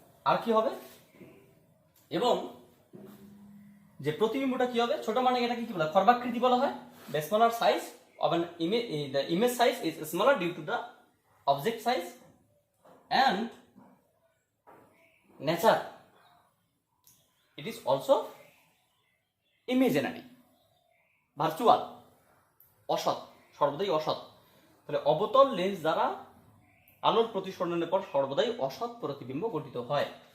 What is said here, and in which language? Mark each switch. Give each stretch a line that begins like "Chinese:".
Bangla: আর কি হবে, এবং যে প্রতিবিম্বটা কি হবে, ছোট মানে এটাকে কি বলা হয়, খর্বাকৃতি বলা হয়।
English: The smaller size of an image, the image size is smaller due to the object size and nature. It is also imaginary, virtual,
Bangla: অসৎ, সর্বদাই অসৎ। তাহলে অবতল লেন্স দ্বারা আলোর প্রতিসরণের পর সর্বদাই অসৎ প্রতিবিম্ব গঠিত হয়।